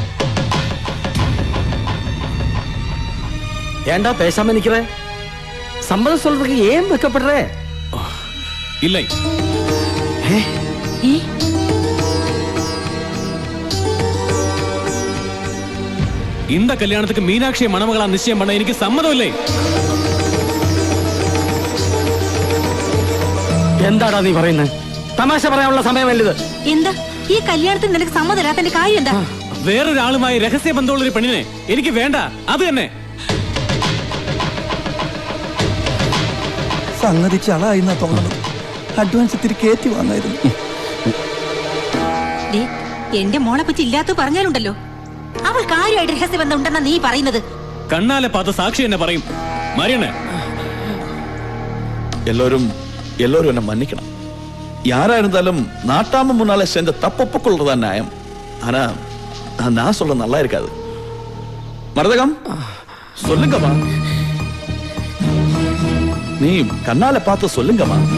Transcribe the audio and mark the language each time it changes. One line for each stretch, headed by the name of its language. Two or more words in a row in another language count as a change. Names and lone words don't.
Tamil: ஏண்டா பேசாம நிக்கிற? சம்மதம் சொல்றதுக்கு ஏன் வைக்கப்படுற? இல்லை. இந்த கல்யாணத்துக்கு மீனாட்சியை மணமகளா நிச்சயம் பண்ண எனக்கு சம்மதம் இல்லை.
Malayalam: എന്താടാ നീ പറയുന്നത്? തമാശ പറയാനുള്ള സമയമല്ലത്. എന്താ ഈ കല്യാണത്തിന് നിനക്ക് സമ്മതമില്ലാത്തതിന്റെ കാര്യം എന്താ? വേറൊരാളുമായി രഹസ്യ ബന്ധമുള്ള ഒരു പെണ്ണിനെ എനിക്ക് വേണ്ട. അത് തന്നെ. സംഗതി ചളായി തോന്നുന്നു. അഡ്വാൻസ് ഇത്തിരി കയറ്റി വാങ്ങായിരുന്നു. എന്റെ മോളെ പറ്റി ഇല്ലാത്ത പറഞ്ഞാലുണ്ടല്ലോ. അവൾ കാര്യമായിട്ട് രഹസ്യബന്ധം ഉണ്ടെന്നാ നീ പറയുന്നത്? കണ്ണാലെ പാത്ത സാക്ഷി എന്നെ പറയും. മറിയണ്ണ,
Tamil: எல்லோரும் என்ன மன்னிக்கணும். யாரா இருந்தாலும் நாட்டாம முன்னால செஞ்ச தப்பொப்புக்கொள்றதா நியாயம். ஆனா நான் சொல்ல நல்லா இருக்காது. மரதகம், சொல்லுங்கம்மா. நீ கண்ணால பார்த்து சொல்லுங்கம்மா.